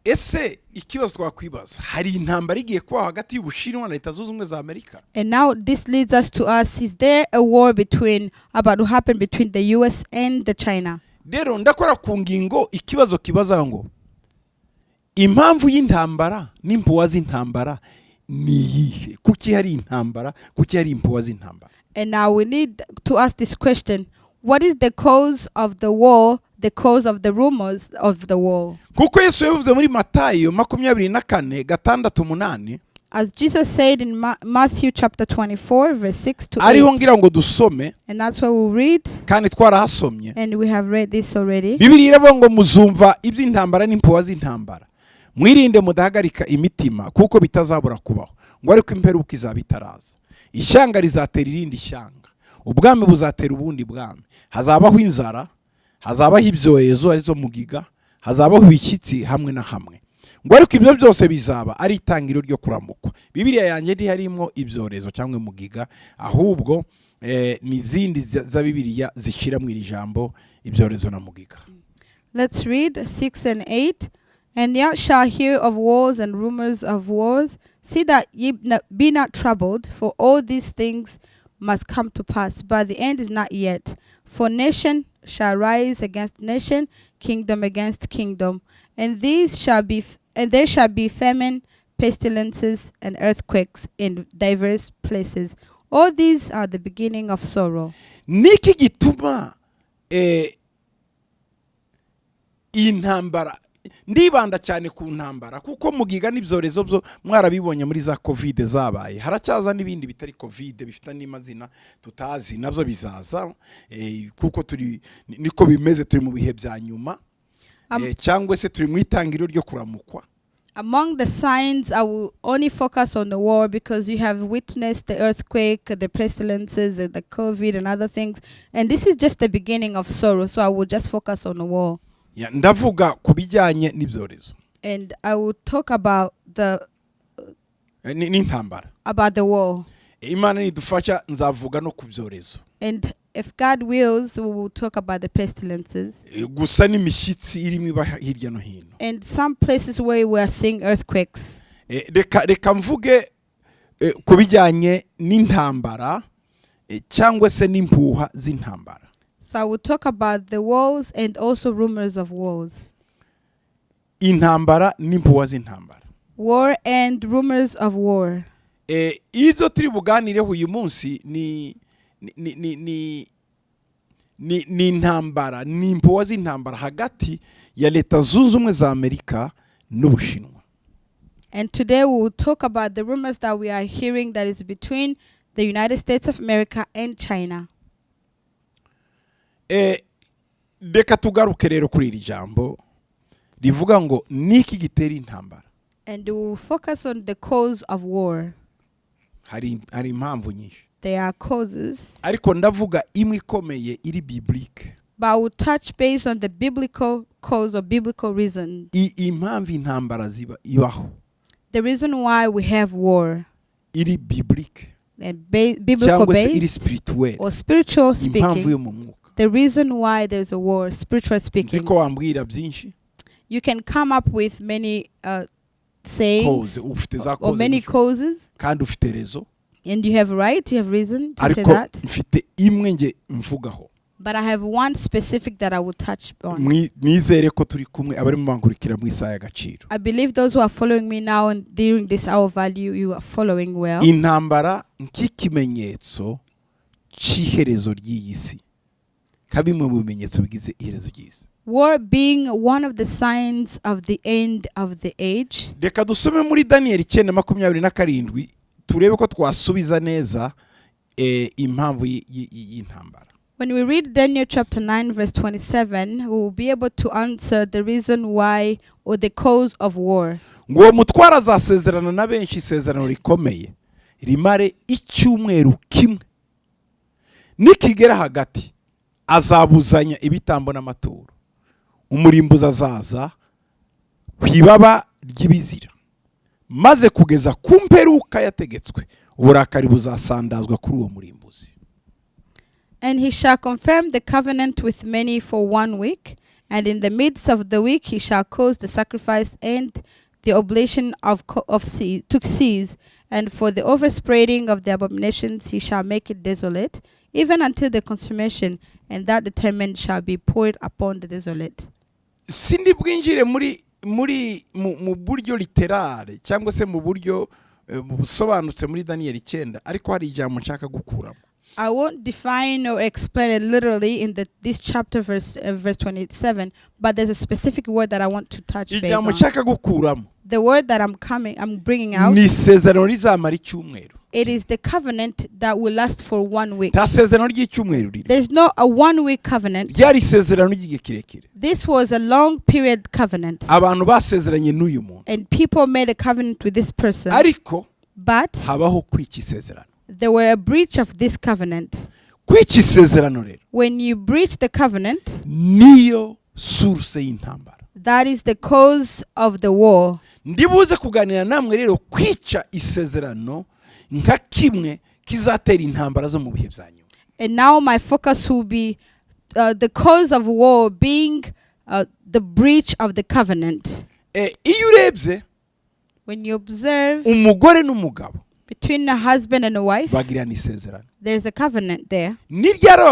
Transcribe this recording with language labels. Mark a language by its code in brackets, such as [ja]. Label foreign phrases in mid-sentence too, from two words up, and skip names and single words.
[rw] Ese ikibazo twakwibaza, hari intambara igiye kuba hagati y'Ubushinwa na Leta Zunze Ubumwe za Amerika? [en] And now this leads us to us, is there a war about to happen between the US and the China? [rw] Rero ndakora ku ngingo ikibazo kibaza ngo impamvu y'intambara n'impuwa z'intambara ni iyihe? Kuki hari intambara? Kuki hari impuwa z'intambara? [en] And now we need to ask this question. What is the cause of the war, the cause of the rumors of the war? [rw] Kuko Yesu yavuze muri Matayo 24:6-8. [en] As Jesus said in Matthew chapter 24 verse 6 to 8. [rw] Ariho ngira ngo dusome. [en] And that's why we'll read. [rw] Kandi twarahasomye. [en] And we have read this already. [rw] Bibiliya iravuga ngo muzumva iby'intambara n'impuwa z'intambara. Mwirinde mudahagarika imitima kuko bitazabura kubaho. Ngo ariko imperuka izaba itaraza. Ishyanga rizatera irindi shyanga. Ubwami buzatera ubundi bwami. Hazabaho inzara, hazabaho ibyorezo arizo mugiga, hazabaho ibishyitsi hamwe na hamwe. Ngo ariko ibyo byose bizaba ari itangiro ryo kuramukwa. Bibiliya yanjye ntiharimo ibyorezo cyangwa mugiga, ahubwo n'izindi za Bibiliya zishira mu iri jambo ibyorezo na mugiga. [en] Let's read 6 and 8. And ye shall hear of wars and rumors of wars. See that ye be not troubled, for all these things must come to pass, but the end is not yet. For nation shall rise against nation, kingdom against kingdom, and there shall be famine, pestilences, and earthquakes in diverse places. All these are the beginning of sorrow. [rw] niki gituma intambara ndibanda cyane ku ntambara kuko mugiga n'ibyorezo byo mwarabibonye muri za covid zabaye, haracyaza n'ibindi bitari covid bifite n'imazina tutazi nabyo bizaza kuko niko bimeze, turi mu bihe bya nyuma cyangwa se turi mu itangiriro ryo kuramukwa. [en] Among the signs, I will only focus on the war because you have witnessed the earthquake, the pestilences, and the COVID and other things. And this is just the beginning of sorrow, so I will just focus on the war. [rw] Ndavuga ku bijyanye n'ibyorezo. [en] And I will talk about [rw] n'intambara. [en] About the war. [rw] Imana nidufasha nzavuga no ku byorezo. [en] And if God wills, we will talk about the pestilences. [rw] Gusa n'imishyitsi irimo iba hirya no hino. [en] And some places where we are seeing earthquakes. [rw] Reka mvuge ku bijyanye n'intambara cyangwa se n'impuha z'intambara. [en] So I will talk about the wars and also rumors of wars. [rw] Intambara n'impuha z'intambara. [en] War and rumors of war. [rw] Ibyo turi buganireho uyu munsi ni intambara, ni impuha z'intambara hagati ya Leta Zunze Ubumwe za Amerika n'Ubushinwa. [en] And today we will talk about the rumors that we are hearing that is between the United States of America and China. [rw] Reka tugaruke rero kuri iri jambo rivuga ngo niki gitera intambara. [en] And we will focus on the cause of war. [rw] Hari impamvu nyinshi. [en] There are causes. [rw] Ariko ndavuga imwe ikomeye iri biblique. [en] But I will touch base on the biblical cause or biblical reason. [rw] Impamvu intambara ibaho. [en] The reason why we have war. [rw] Iri biblique. [en] And biblical based or spiritual speaking. [rw] Impamvu yo mu mwuka. [en] The reason why there's a war, spiritual speaking. [rw] Nziko wambwira byinshi. [en] You can come up with many sayings or many causes. [rw] Kandi ufite rezo. [en] And you have right, you have reason to say that. [rw] Ariko mfite imwe nge mvugaho. [en] But I have one specific that I will touch on. [rw] Nizere ko turi kumwe abari mu bankurikira mu isaha y'agaciro. [en] I believe those who are following me now and during this hour value, you are following well. [rw] Intambara nk'ikimenyetso cy'iherezo ry'iyi si. Kabimwe mu bimenyetso bigize iherezo ry'isi. [en] War being one of the signs of the end of the age. [rw] Reka dusome muri Daniel 9:27 turebe ko twasubiza neza impamvu y'intambara. [en] When we read Daniel chapter 9 verse 27, we will be able to answer the reason why or the cause of war. [rw] Ngo mutwara azasezerana na benshi isezerano rikomeye rimare icyumweru kimwe nikigera hagati azabuzanya ibitambo n'amaturo, umurimbuzi azaza kwibaba ry'ibizira maze kugeza ku mperuka yategetswe uburakari buzasandazwa kuri uwo murimbuzi. [en] And he shall confirm the covenant with many for 1 week, and in the midst of the week he shall cause the sacrifice and the oblation to cease, and for the overspreading of the abominations he shall make it desolate, even until the consummation, and that determined shall be poured upon the desolate. [rw] Sindi bwinjire mu buryo literale cyangwa se mu buryo busobanutse muri Daniel 9, ariko hari ijambo nshaka gukuramo. [en] I won't define or explain it literally in this chapter verse 27, but there's a specific word that I want to touch base on. [rw] nshaka gukuramo. [en] The word that I'm bringing out. [rw] Ni isezerano rizamara icyumweru. [en] It is the covenant that will last for 1 week. [rw] Ta sezerano ry'icyumweru riri. [en] There's no a 1 week covenant. [rw] Ryari isezerano ry'igihe kirekire. [en] This was a long period covenant. [rw] Abantu basezeranye n'uyu muntu. [en] And people made a covenant with this person. [rw] Ariko [en] but [rw] habaho kwica isezerano. [en] There were a breach of this covenant. [rw] Kwica isezerano rero. [en] When you breach the covenant, [rw] niyo source y'intambara. [en] That is the cause of the war. [rw] Ndibuze kuganira namwe rero kwica isezerano nka kimwe kizatera intambara zo mu bihe bya nyuma. [en] And now my focus will be the cause of war being the breach of the covenant. [rw] Iyo urebye, [en] when you observe [rw] umugore n'umugabo [en] between a husband and a wife, [rw] bagirana isezerano. [en] There's a covenant there.